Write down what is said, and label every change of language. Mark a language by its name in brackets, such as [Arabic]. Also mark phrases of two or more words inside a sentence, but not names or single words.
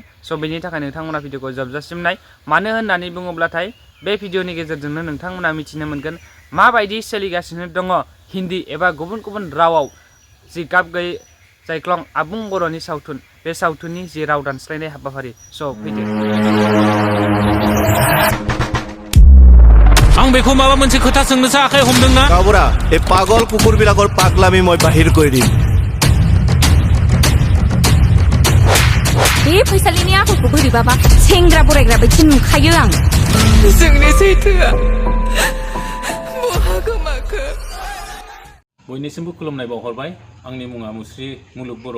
[Bodo] स' बेनि थाखाय नोंथांमोना भिडिअखौ जोबजासिम नाय। मानो होननानै बुङोब्लाथाय बे भिडिअनि गेजेरजोंनो नोंथांमोना मिथिनो मोनगोन माबायदि सोलिगासिनो दङ हिन्दी एबा गुबुन गुबुन रावाव जि गाब गैयै जायख्लं आबुं बर'नि सावथुन, बे सावथुननि जि राव दानस्लायनाय हाबाफारि। स' फैदो। आं बेखौ माबा मोनसे खोथा सोंनोसो आखाइ हमदोंना? गावबुरा, [Assamese] এই পাগল কুকুরবিলাকৰ পাগলামি মই বাহিৰ কৰি দিম। [Bodo] बे फैसालिनि आखलखौ बोरैबाबा सेंग्रा बोरायग्रा बायदि नुखायो आं। जोंनि सैथोआ बहा गोमाखो? बयनिसिमबो खुलुमनाय बावहरबाय। आंनि मुङा मुस्रि मुलुग बर'।